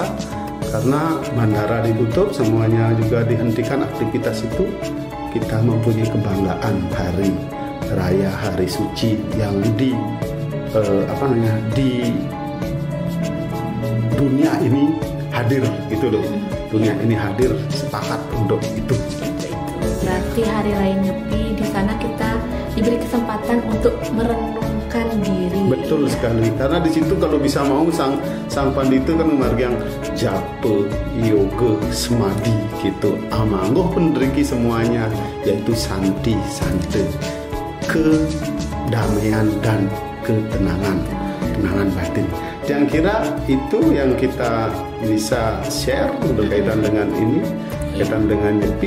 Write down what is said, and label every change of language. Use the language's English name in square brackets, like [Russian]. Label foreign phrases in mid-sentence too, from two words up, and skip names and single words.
[Indonesian] Karena bandara ditutup, semuanya juga dihentikan aktivitas itu, kita mempunyai kebanggaan hari raya, hari suci yang di dunia ini hadir gitu loh. Dunia ini hadir sepakat untuk itu. Berarti hari raya Nyepi di sana kita diberi kesempatan untuk merenungkan diri. Betul sekali. Karena di situ kalau bisa mau sang pandita kan memargi yang japa, yoga, semadi gitu. Amanggoh pendriki semuanya, yaitu santi, sante, kedamaian dan ketenangan batin. Yang kira itu yang kita bisa share berkaitan dengan ini, berkaitan dengan Nyepi.